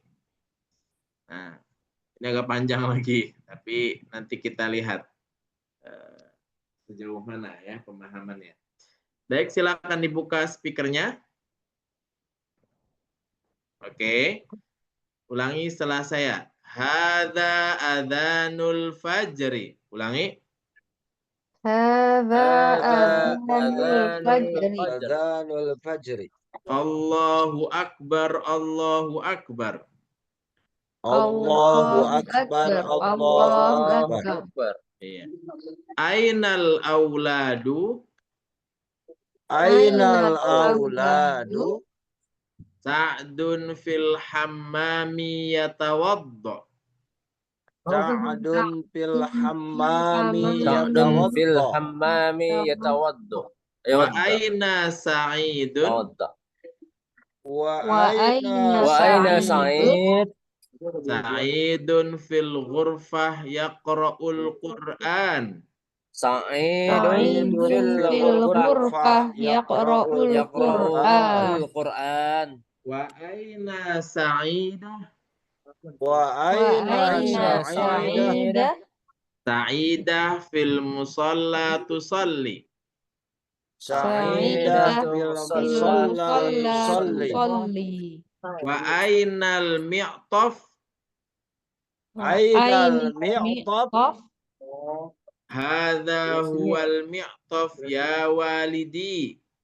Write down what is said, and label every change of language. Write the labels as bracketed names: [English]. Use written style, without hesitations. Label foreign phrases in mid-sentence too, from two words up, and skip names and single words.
[Indonesian] Nah, ini agak panjang lagi, tapi nanti kita lihat sejauh mana ya pemahamannya. Baik, silakan dibuka speakernya. Oke. Ulangi setelah saya. [Arabic] هذا أذان الفجر. Ulangi. هذا أذان الفجر. أذان الفجر. الله أكبر، الله أكبر. الله أكبر. الله أكبر. Akbar. Iya. أين الأولاد أين الأولاد. سعد في الحمام يتوضأ. سعد في الحمام سعد في yatawadda. الحمام يتوضأ. وأين سعيد. Tawadda. وأين وأين Sa'id. Sa'id? سعيد في الغرفة يقرأ القرآن. سعيد في الغرفة يقرأ القرآن. Qur'an. وأين سعيدة. وأين سعيدة. Sa'idah. سعيدة في المصلى تصلي. سعيدة في المصلى تصلي. وأين المعطف. أين المعطف. هذا هو المعطف يا ولدي.